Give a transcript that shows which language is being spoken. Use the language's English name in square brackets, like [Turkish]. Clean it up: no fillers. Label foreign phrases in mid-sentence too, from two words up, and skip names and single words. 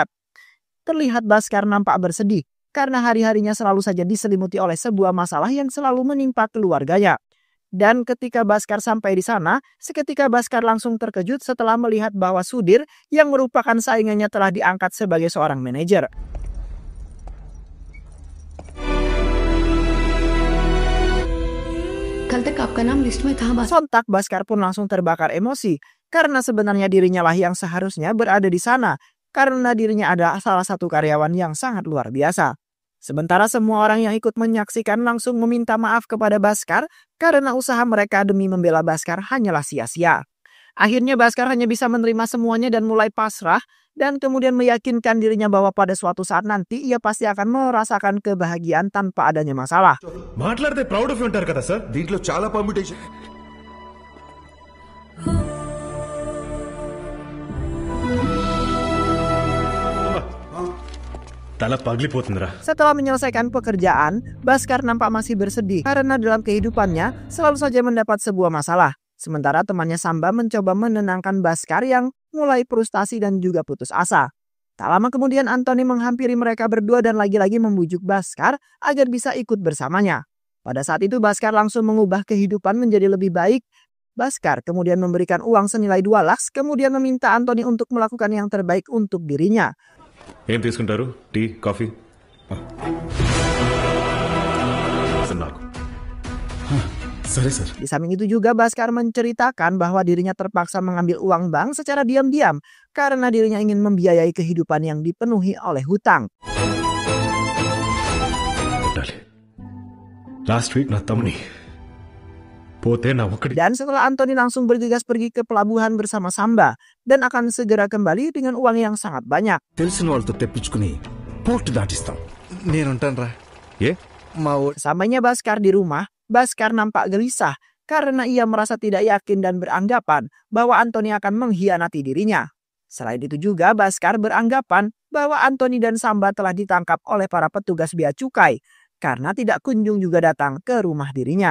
[Indonesian] Terlihat Bhaskar nampak bersedih karena hari-harinya selalu saja diselimuti oleh sebuah masalah yang selalu menimpa keluarganya. Dan ketika Bhaskar sampai di sana, seketika Bhaskar langsung terkejut setelah melihat bahwa Sudir yang merupakan saingannya telah diangkat sebagai seorang manajer. [Hindi] कल तक आपका नाम लिस्ट में था बस। [Indonesian] Sontak Bhaskar pun langsung terbakar emosi karena sebenarnya dirinya lah yang seharusnya berada di sana karena dirinya adalah salah satu karyawan yang sangat luar biasa. Sementara semua orang yang ikut menyaksikan langsung meminta maaf kepada Bhaskar karena usaha mereka demi membela Bhaskar hanyalah sia-sia. Akhirnya Bhaskar hanya bisa menerima semuanya dan mulai pasrah dan kemudian meyakinkan dirinya bahwa pada suatu saat nanti ia pasti akan merasakan kebahagiaan tanpa adanya masalah. [Telugu] మాట్లాడితే [English] proud of [Telugu] ఉంటారు కదా సార్. దీంట్లో చాలా పర్మిటేషన్. తల పగిలిపోతుందిరా. [Indonesian] Setelah menyelesaikan pekerjaan, Bhaskar nampak masih bersedih karena dalam kehidupannya selalu saja mendapat sebuah masalah. Sementara temannya Samba mencoba menenangkan Bhaskar yang mulai frustasi dan juga putus asa. Tak lama kemudian Anthony menghampiri mereka berdua dan lagi-lagi membujuk Bhaskar agar bisa ikut bersamanya. Pada saat itu Bhaskar langsung mengubah kehidupan menjadi lebih baik. Bhaskar kemudian memberikan uang senilai 2 lakhs kemudian meminta Anthony untuk melakukan yang terbaik untuk dirinya. [Telugu] ఏం తీసుకుంటారు? [English] tea, coffee? [Telugu] నాకు సరే సార్. [Indonesian] Di samping itu juga Bhaskar menceritakan bahwa dirinya terpaksa mengambil uang bank secara diam-diam karena dirinya ingin membiayai kehidupan yang dipenuhi oleh hutang. [Telugu] ఉండాలి. [English] last week [Telugu] నా తమ్ముని పోతే నా ఒక్కడి [Indonesian] Dan setelah Anthony langsung bergegas pergi ke pelabuhan bersama Samba dan akan segera kembali dengan uang yang sangat banyak. [Telugu] తెలిసిన వాళ్ళతో తెప్పించుకుని పోర్ట్ దాటిస్తాం. నేనుంటాను రా. ఏ మా ఊ- [Indonesian] Sesampainya Bhaskar di rumah, Bhaskar nampak gelisah karena ia merasa tidak yakin dan beranggapan bahwa Anthony akan mengkhianati dirinya. Selain itu juga Bhaskar beranggapan bahwa Anthony dan Samba telah ditangkap oleh para petugas bea cukai karena tidak kunjung juga datang ke rumah dirinya.